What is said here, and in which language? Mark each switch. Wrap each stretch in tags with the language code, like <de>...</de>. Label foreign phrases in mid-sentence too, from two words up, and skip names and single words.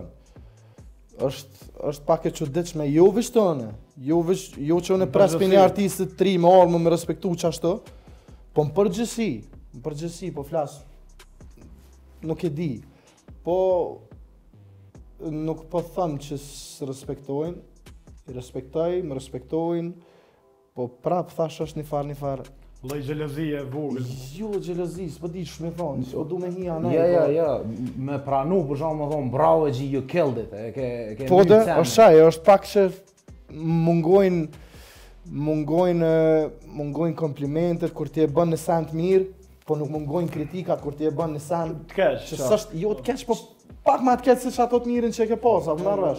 <sq>është pak e çuditshme, jo veç tonë, jo që unë pres për një artistit të ri me armë me respektu që ashtu, po në përgjësi, po flas, nuk e di, po nuk po thëmë që së respektojnë, i respektoj, më respektojnë, po prap thash është një farë. Lloj xhelozie vogël. Jo xhelozi, s'po di ç'më thon, o du me hi anaj. Ja, me pranu për shkak më thon bravo G,</sq> <en>you killed it.</en> <sq>E ke po dhe, është pak që mungojnë komplimentet kur ti e bën në send mirë, po nuk mungojnë kritikat kur ti e bën në send të keq. Që s'është jo të keq, po pak më të keq se ato të mirën që e ke pas, apo marr vesh.</sq>